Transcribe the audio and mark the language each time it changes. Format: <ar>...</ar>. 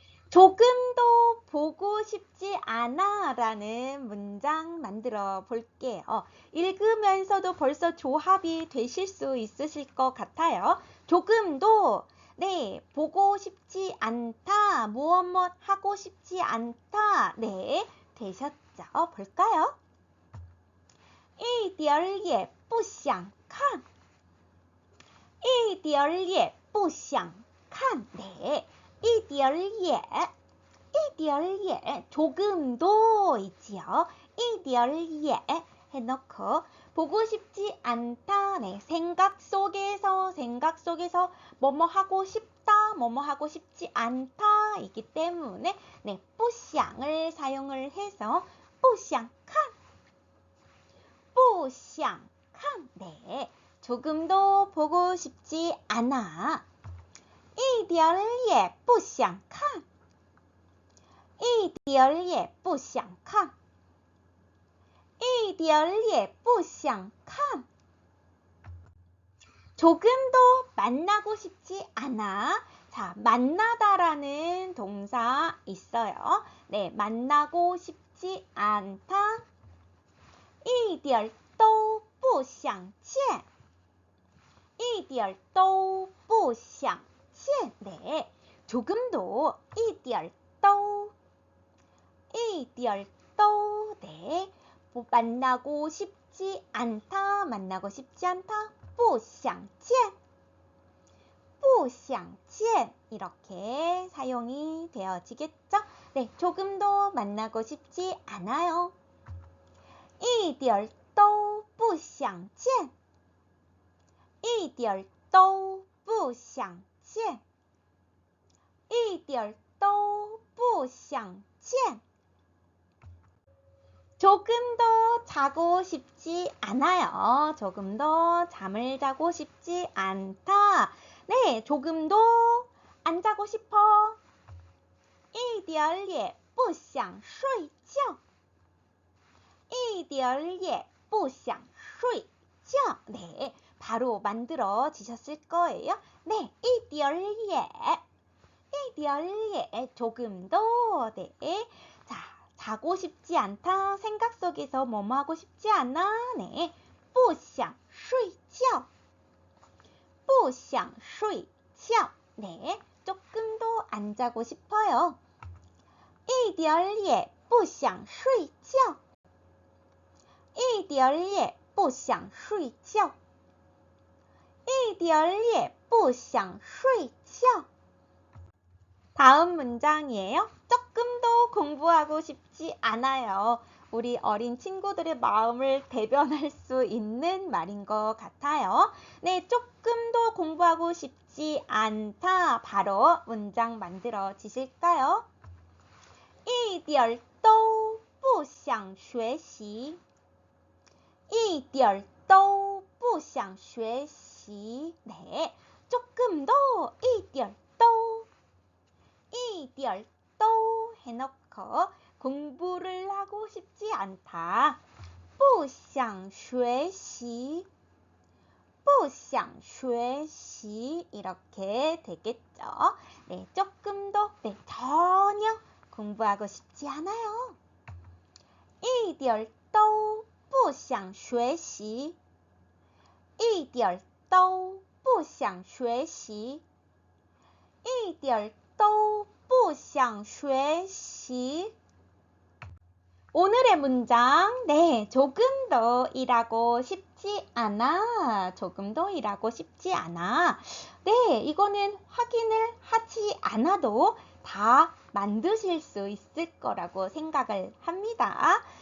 <ko>조금도 보고 싶지 않아 라는 문장 만들어 볼게요. 읽으면서도 벌써 조합이 되실 수 있으실 것 같아요. 조금도 네, 보고 싶지 않다, 무엇 하고 싶지 않다, 네, 되셨죠? 볼까요?</ko> <zh>一点儿也不想看一点儿也不想看 네, 一点儿也一点儿也</zh> <ko>조금도 있지요.</ko> <zh>一点儿也</zh> <ko>해놓고 보고 싶지 않다. 네, 생각 속에서 뭐뭐 하고 싶다, 뭐뭐 하고 싶지 않다 이기 때문에 네,</ko> <zh>不想</zh> <ko>을 사용을 해서</ko> <zh>不想看不想看</zh> <ko>네, 조금도 보고 싶지 않아.</ko> <zh>一点儿也不想看一点儿也不想看一点儿也不想看</zh> <ko>조금도 만나고 싶지 않아. 자, 만나다라는 동사 있어요. 네, 만나고 싶지 않다.</ko> <zh>一点儿都不想见一点儿都不想见</zh> <ko>네, 조금도</ko> <zh>一点儿都一点儿都</zh> <ko>네, 만나고 싶지 않다, 만나고 싶지 않다,</ko> <zh>不想见不想见</zh> <ko>이렇게 사용이 되어지겠죠? 네, 조금도 만나고 싶지 않아요.</ko> <zh>一点儿都不想见一点儿都不想见一点儿都不想见</zh> <ko>조금 더 자고 싶지 않아요. 조금 더 잠을 자고 싶지 않다. 네, 조금 더 안 자고 싶어.</ko> <zh>一点儿也不想睡觉一点儿也不想睡觉</zh> <ko>네, 바로 만들어지셨을 거예요. 네,</ko> <zh>一点儿也一点儿也</zh> <ko>조금 더 네, 자, 자고 싶지 않다. 생각 속에서 뭐뭐 하고 싶지 않아. 네,</ko> <zh>不想睡觉不想睡觉</zh> <ko>네, 조금 더 안 자고 싶어요.</ko> <zh>一点儿也不想睡觉一点儿也不想睡觉一点儿也不想睡觉</zh> <ko>다음 문장이에요. 조금도 공부하고 싶지 않아요. 우리 어린 친구들의 마음을 대변할 수 있는 말인 것 같아요. 네, 조금도 공부하고 싶지 않다. 바로 문장 만들어지실까요?</ko> <zh>一点儿都不想学习一点儿都不想学习</zh> <ko>네, 조금도</ko> <zh>一点儿都一点儿都</zh> <ko>해놓고 공부를 하고 싶지 않다.</ko> <zh>不想学习不想学习</zh> <ko>이렇게 되겠죠. 네, 조금도 네, 전혀 공부하고 싶지 않아요.</ko> <zh>一点儿都不想学习一点儿都不想学习一点儿都不想学习</zh> <ko>오늘의 문장, 네, 조금 더 일하고 싶지 않아. 조금 더 일하고 싶지 않아. 네, 이거는 확인을 하지 않아도 다 만드실 수 있을 거라고 생각을 합니다.</ko>